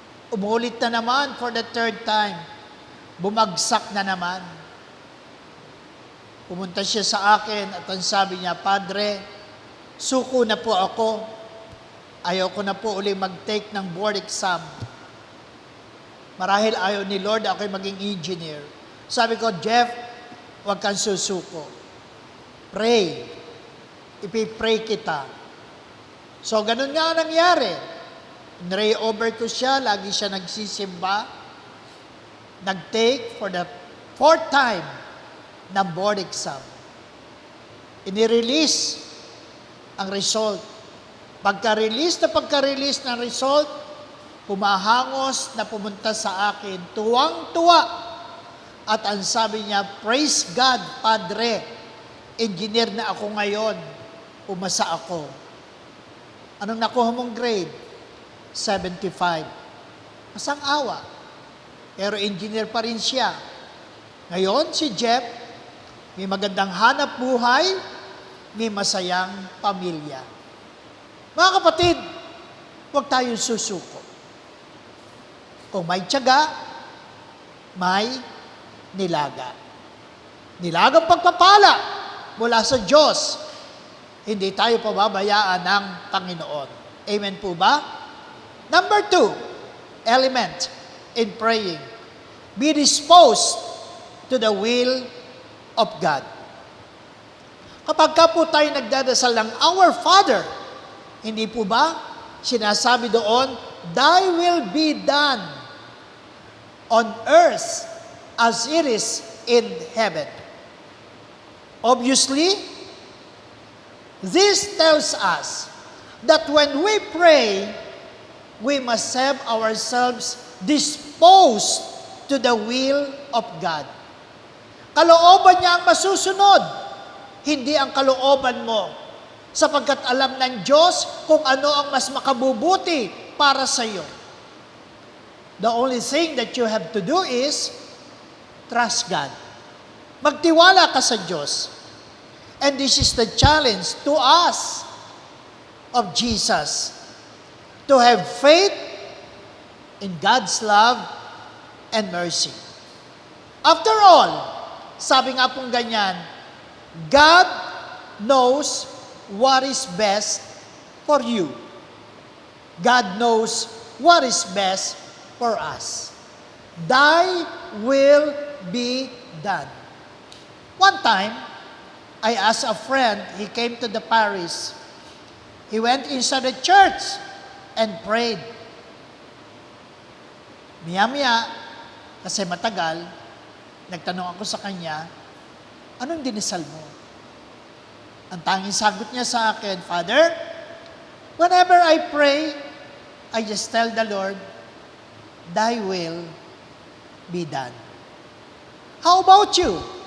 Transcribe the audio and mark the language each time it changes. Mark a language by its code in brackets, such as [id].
[tl] Umulit na naman [en] for the third time. [tl] Bumagsak na naman. Pumunta siya sa akin at ang sabi niya, Padre, suko na po ako. Ayaw ko na po uli mag-take ng board exam. Marahil ayaw ni Lord ako'y maging engineer. Sabi ko, Jeff, huwag kang susuko. Pray. Ipipray kita. So, ganun nga nangyari. Pray over ko siya, lagi siya nagsisimba. Nag-take [en] for the 4th time ng board exam. [tl] Inirelease ang result. Pagka-release ng result, humahangos na pumunta sa akin, tuwang-tuwa. At ang sabi niya, [en] praise God, [tl] Padre, engineer na ako ngayon, umasa ako. Anong nakuha mong grade? 75. Masang awa. Pero engineer pa rin siya. Ngayon, si Jeff, may magandang hanap buhay, may masayang pamilya. Mga kapatid, huwag tayong susuko. Kung may tiyaga, may nilaga. Nilagang pagpapala mula sa Diyos. Hindi tayo pababayaan ng Panginoon. Amen po ba? [en] Number 2, element in praying. Be disposed to the will of God. [tl] Kapag ka po tayo nagdadasal ng Our Father, hindi po ba sinasabi doon, [en] Thy will be done on earth as it is in heaven. Obviously, this tells us that when we pray, we must have ourselves disposed to the will of God. [tl] Kalooban niya ang masusunod, hindi ang kalooban mo. Sapagkat alam ng Diyos kung ano ang mas makabubuti para sa iyo. [en] The only thing that you have to do is trust God. [tl] Magtiwala ka sa Diyos. [en] And this is the challenge to us of Jesus. To have faith in God's love and mercy. After all, [tl] sabi nga pong ganyan, [en] God knows what is best for you. God knows what is best for us. Thy will be done. One time, I asked a friend, he came to the parish. He went inside the church and prayed. [tl] Miya-miya, kasi matagal, nagtanong ako sa kanya, anong dinisal mo? Ang tanging sagot niya sa akin, [en] Father, whenever I pray, I just tell the Lord, Thy will be done. How about you?